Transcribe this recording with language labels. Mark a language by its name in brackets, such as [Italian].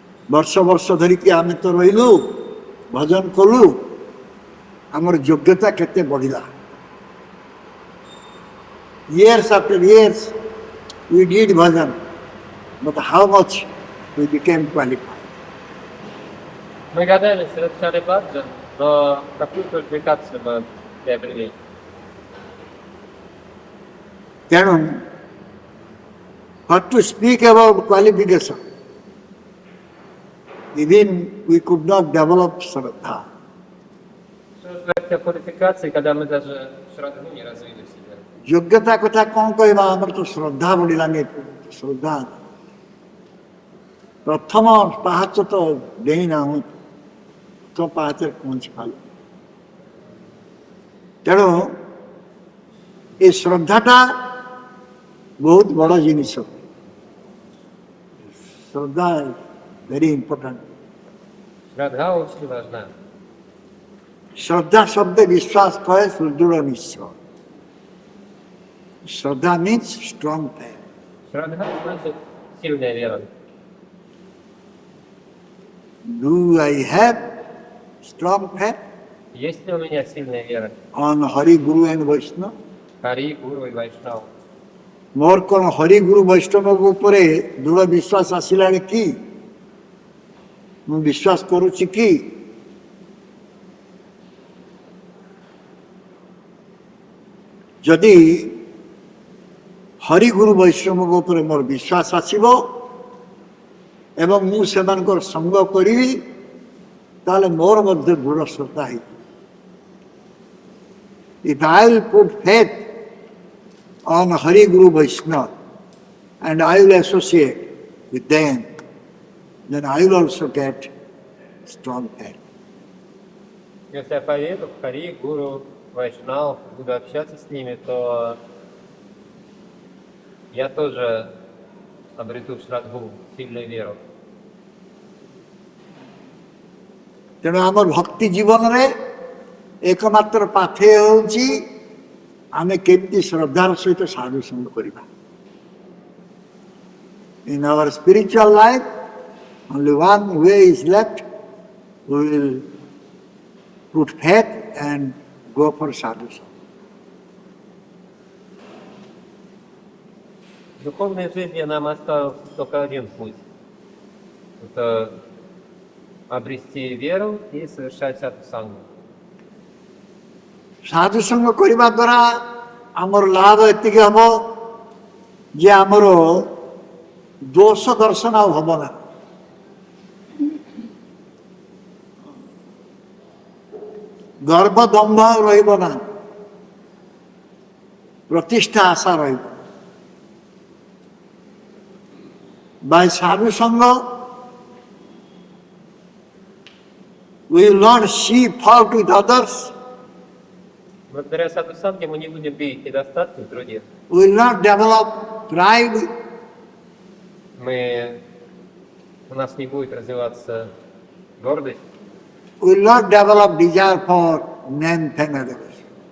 [Odia] ବର୍ଷ ବର୍ଷ ଧରିକି ଆମେ ତ ରହିଲୁ, ଭଜନ କଲୁ, ଆମର ଯୋଗ୍ୟତା କେତେ ବଢ଼ିଲା। [English] Years after years we did bhajan, but how much we became qualified? [Russian] Мы годами совершали баджан, но какую квалификацию мы приобрели? [Odia] ତେଣୁ [English] what to speak about qualification, even we could not develop Shraddha. [Russian] Что же говорить о квалификации, когда мы даже шрадху не развили в себе? [Odia] ଯୋଗ୍ୟତା କଥା କ'ଣ କହିବା, ଆମର ତ ଶ୍ରଦ୍ଧା ବଢ଼ିଲାନି। ଶ୍ରଦ୍ଧା ପ୍ରଥମ ପାହାଚ ତ ଦେଇନାହୁଁ, ତ ପାହାଚରେ ପହଞ୍ଚି ପାରିଲୁ। ତେଣୁ ଏ ଶ୍ରଦ୍ଧାଟା ବହୁତ ବଡ଼ ଜିନିଷ। [English] ଶ୍ରଦ୍ଧା very important. [Russian] Шрадха очень важна. [Odia] ଶ୍ରଦ୍ଧା ଶବ୍ଦ ବିଶ୍ୱାସ କହେ ସୁଦୃଢ଼ ନିଶ୍ଚୟ। [English] Shraddha means strong faith. [Russian] Шрадха значит сильная вера. [English] Do I have strong faith [Russian] Есть ли у меня сильная вера? [English] on Hari, Guru and Vaishnava? [Russian] Хари, Гуру и Вайшнав. [Odia] ମୋର କ'ଣ ହରି ଗୁରୁ ବୈଷ୍ଣବଙ୍କ ଉପରେ ଦୃଢ଼ ବିଶ୍ୱାସ ଆସିଲାଣି କି? ମୁଁ ବିଶ୍ୱାସ କରୁଛି କି? ଯଦି ହରିଗୁରୁ ବୈଷ୍ଣବଙ୍କ ଉପରେ ମୋର ବିଶ୍ୱାସ ଆସିବ ଏବଂ ମୁଁ ସେମାନଙ୍କର ସଙ୍ଗ କରିବି, ତାହେଲେ ମୋର ମଧ୍ୟ ଦୃଢ଼ ଶ୍ରଦ୍ଧା ହେଇଯିବ। [English] If I will put faith on Hari Guru Vaishnava and I will associate with them, then I will also get strong faith. [Russian] Если я поверю в Хари, Гуру, Вайшнав, буду общаться с ними, то я тоже обрету шрадху, сильную веру. [Odia] ତେଣୁ ଆମର ଭକ୍ତି ଜୀବନରେ ଏକମାତ୍ର ପାଥେୟ ହେଉଛି ଆମେ କେମିତି ଶ୍ରଦ୍ଧାର ସହିତ ସାଧୁ ସଙ୍ଗ କରିବା। [English] In our spiritual life, only one way is left. We will put faith and go for sadhu sangha. [Russian] В духовной жизни нам остался только один путь. Это обрести веру и совершать садхусангу. [Odia] ସାଧୁ ସଙ୍ଗ କରିବା ଦ୍ୱାରା ଆମର ଲାଭ ଏତିକି ହେବ ଯେ ଆମର [Bangla] দোষ দর্শন আর হব না। গর্ব দম্ভ রহিব না, প্রতিষ্ঠা আশা রহিব। [English] By sadhu sangha, we will not see fault with others, [Russian] Благодаря садхусанге мы не будем видеть недостатки в других. [English] we will not develop pride, [Russian] У нас не будет развиваться гордость, [English] we will not develop desire for name, fame, adoration.